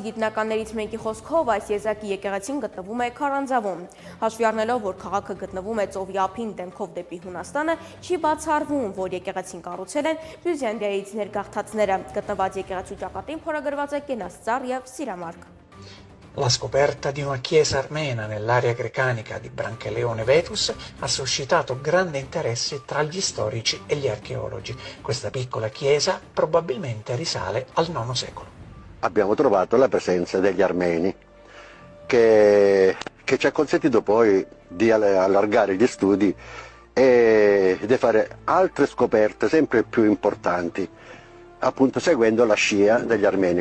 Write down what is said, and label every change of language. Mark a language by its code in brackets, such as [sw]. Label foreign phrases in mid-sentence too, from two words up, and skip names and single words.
[hy] գիտնականներից մեկի խոսքով այս եզակի եկեղեցին գտնվում է քարանձավում։ Հաշվի առնելով, որ քաղաքը գտնվում է ծովի ափին դեմքով դեպի Հունաստանը, չի բացառվում, որ եկեղեցին կառուցել են Բյուզանդիայից ներգաղթածները։ Գտնված եկեղեցու ճակատին փորագրված է կենասծառ եւ սիրամարգ։ [it] La scoperta di una chiesa armena nell'area grecanica di Brancaleone Vetus ha suscitato grande interesse tra gli storici e gli archeologi. Questa piccola chiesa probabilmente risale al IX secolo. Abbiamo trovato la presenza degli armeni che ci ha consentito poi di allargare gli studi e di fare altre scoperte sempre più importanti, appunto seguendo la scia degli armeni.